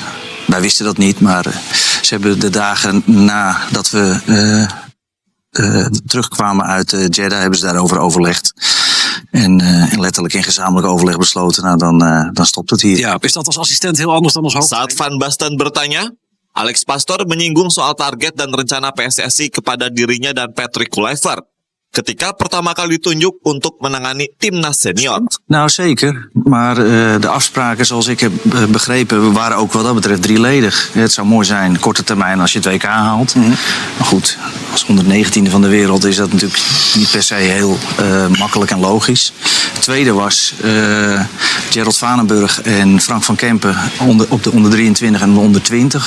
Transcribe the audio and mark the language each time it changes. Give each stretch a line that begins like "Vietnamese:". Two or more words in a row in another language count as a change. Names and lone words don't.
Dutch: Wij wisten dat niet, maar ze hebben de dagen nadat we terugkwamen uit Jeddah, hebben ze daarover overlegd. En letterlijk in gezamenlijk overleg besloten, nou dan stopt het hier. Ja, is dat als assistent heel anders dan als hoofd?
Indonesian: Saat Van Basten bertanya, Alex Pastor menyinggung soal target dan rencana PSSI kepada dirinya dan Patrick Kluivert ketika pertama kali ditunjuk untuk menangani timnas senior.
Dutch: Nou, zeker. Maar de afspraken, zoals ik heb begrepen, waren ook wat dat betreft drieledig. Het zou mooi zijn, korte termijn, als je het WK haalt. Maar goed, als 119e van de wereld is dat natuurlijk niet per se heel makkelijk en logisch. Het tweede was Gerald Vanenburg en Frank van Kempen op de onder 23 en de onder 20.